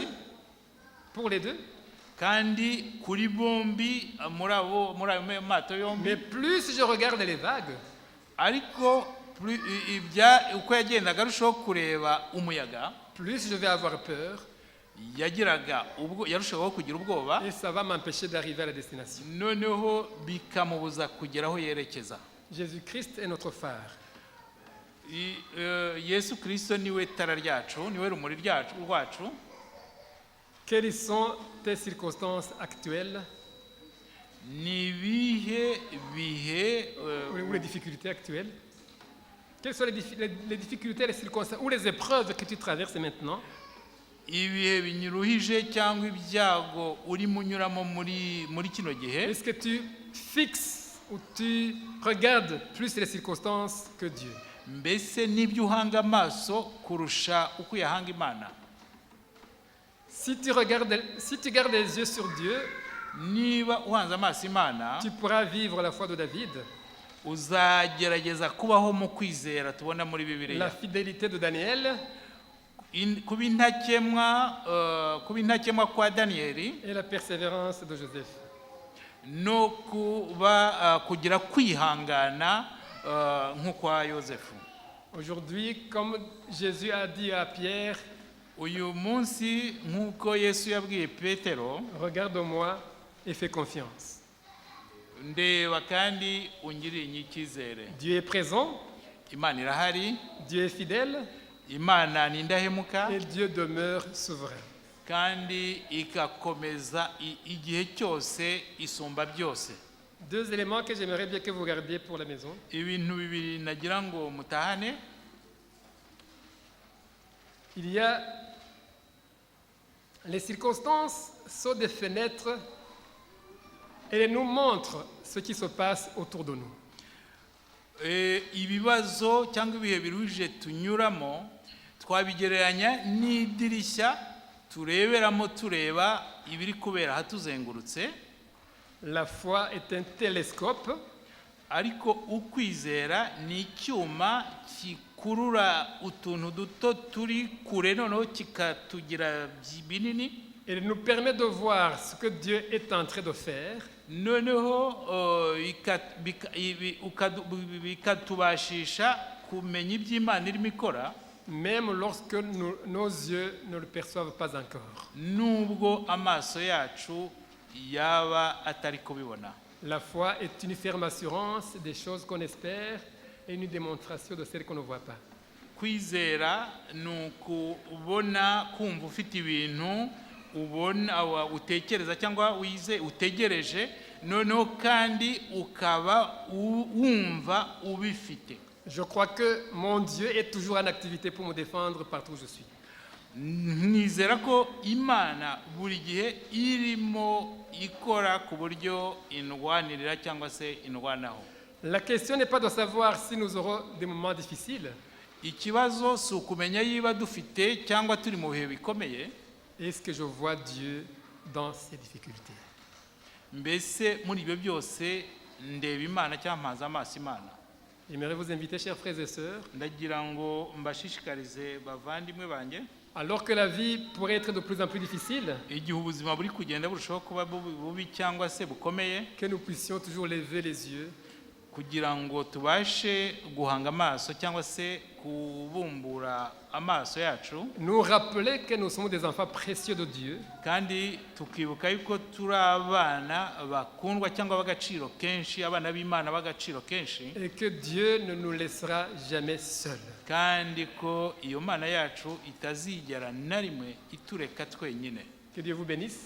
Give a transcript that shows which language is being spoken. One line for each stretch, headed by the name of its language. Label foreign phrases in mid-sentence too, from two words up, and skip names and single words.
French: Pour les deux.
Kinyarwanda: Kandi kuri bombi muri ayo mato yombi.
French: Mais plus je regarde les vagues,
Kinyarwanda: ariko uko yagendaga arushaho kureba umuyaga,
French: plus je vais avoir peur.
Kinyarwanda: Yarushaho kugira ubwoba.
French: Et ça va m'empêcher d'arriver à la destination.
Kinyarwanda: Noneho bikamubuza kugera aho yerekeza.
French: Jésus-Christ est notre phare.
Kinyarwanda: Yesu Kristo niwe tara ryacu, niwe rumuri rwacu.
French: Quelles sont tes circonstances actuelles?
Kinyarwanda: Ni bihe
French: ou les difficultés actuelles? Quelles sont les difficultés, les circonstances ou les épreuves que tu traverses maintenant?
Kinyarwanda: Ibihe binyuruhije cyangwa ibyago uri munyuramo muri kino gihe.
French: Est-ce que tu fixes ou tu regardes plus les circonstances que Dieu?
Kinyarwanda: Mbese nibyo uhanga amaso kurusha uko yahanga Imana?
French: Si tu gardes les yeux sur Dieu,
Kinyarwanda: niba uhanze amaso Imana,
French: tu pourras vivre la foi de David.
Kinyarwanda: Uzagerageza kubaho mu kwizera tubona muri Bibiliya.
French: La fidélité de Daniel.
Kinyarwanda: Kuba intakemwa kwa Danieli.
French: Et la persévérance de Joseph.
Kinyarwanda: No kugira kwihangana nk'ukwa Yosefu.
French: Aujourd'hui, comme Jésus a dit à Pierre,
Kinyarwanda: uyu munsi nk'uko Yesu yabwiye Petero,
French: regarde-moi et fais confiance.
Kinyarwanda: Ndeba kandi ungirire icyizere.
French: Dieu est présent.
Kinyarwanda: Imana irahari.
French: Dieu est fidèle.
Kinyarwanda: imana ni indahemuka
French: et Dieu demeure souverain.
Kinyarwanda: kandi igakomeza igihe cyose isumba byose.
French: Deux éléments que j'aimerais bien que vous gardiez pour la maison.
Kinyarwanda: Ibintu bibiri nagira ngo mutahane.
French: Il y a les circonstances sont des fenêtres et elles nous montrent ce qui se passe autour de nous.
Kinyarwanda: Ibibazo cyangwa ibihe biruhije tunyuramo twabigereranya n'idirishya tureberamo tureba ibiri kubera hatuzengurutse.
French: La foi est un télescope.
Kinyarwanda: Ariko ukwizera ni icyuma kikurura utuntu duto turi kure noneho kikatugira binini.
French: Elle nous permet de voir ce que Dieu est en train de faire.
Kinyarwanda: Noneho bikatubashisha kumenya iby'Imana irimo ikora.
French: Même lorsque nos yeux ne le perçoivent pas encore.
Kinyarwanda: Nubwo amaso yacu yaba atari kubibona.
French: La foi est une ferme assurance des choses qu'on espère et une démonstration de celles qu'on ne voit pas.
Kinyarwanda: Kwizera nukubona kumva ufite ibintu ubona utekereza cyangwa wize utegereje noneho kandi ukaba wumva ubifite.
French: Je crois que mon Dieu est toujours en activité pour me défendre partout où je suis.
Kinyarwanda: Nizera ko Imana buri gihe irimo ikora ku buryo indwanirira cyangwa se indwanaho.
French: La question n'est pas de savoir si nous aurons des moments difficiles.
Kinyarwanda: Ikibazo si ukumenya yiba dufite cyangwa turi mu bihe bikomeye.
French: Est-ce que je vois Dieu dans ces difficultés?
Kinyarwanda: Mbese muri ibyo byose ndeba Imana cyangwa mpaza amaso Imana.
French: J'aimerais vous inviter, chers frères et sœurs,
Kinyarwanda: ndagira ngo mbashishikarize bavandimwe banjye,
French: alors que la vie pourrait être de plus en plus difficile,
Kinyarwanda: igihe ubuzima buri kugenda burushaho kuba bubi cyangwa se bukomeye,
French: que nous puissions toujours lever les yeux
Kinyarwanda: kugira ngo tubashe guhanga amaso cyangwa se kubumbura amaso yacu,
French: nous rappeler que nous sommes des enfants précieux de Dieu,
Kinyarwanda: kandi tukibuka yuko turi abana bakundwa cyangwa bagaciro kenshi, abana b'Imana bagaciro kenshi,
French: et que Dieu ne nous laissera jamais seuls.
Kinyarwanda: kandi ko iyo Mana yacu itazigera na rimwe itureka twenyine.
French: Que Dieu vous bénisse.